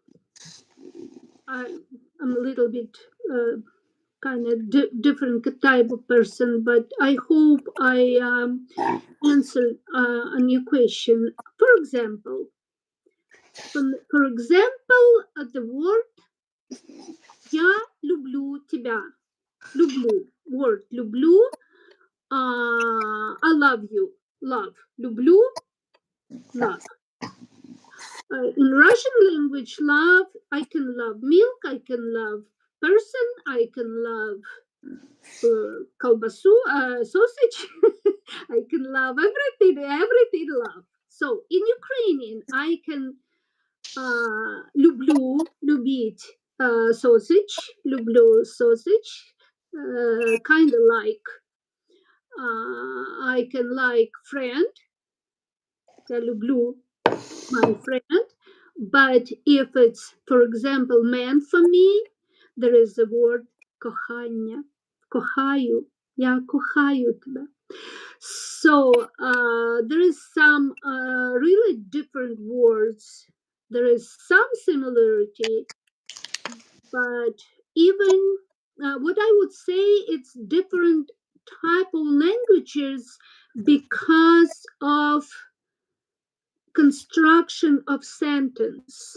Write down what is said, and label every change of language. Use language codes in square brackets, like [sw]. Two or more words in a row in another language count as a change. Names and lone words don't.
[en] I, I'm a little bit kind of different type of person, but I hope I answered on your question. For example, the word [ru] "я люблю тебя", [en] люблю, word люблю, I love you, love, люблю, love. In Russian language, love, I can love milk, I can love person, I can love колбасу, sausage. I can love everything, everything love. So in Ukrainian, I can [uk] люблю, любить [en] sausage, люблю sausage, kind of like I can like friend, [uk] я люблю [en] my friend. But if it's, for example, man for me, there is the word [uk] кохання, кохаю, я кохаю тебя. [en] So there is some really different words. There is some similarity, but even what I would say, it's different type of languages because of construction of sentence.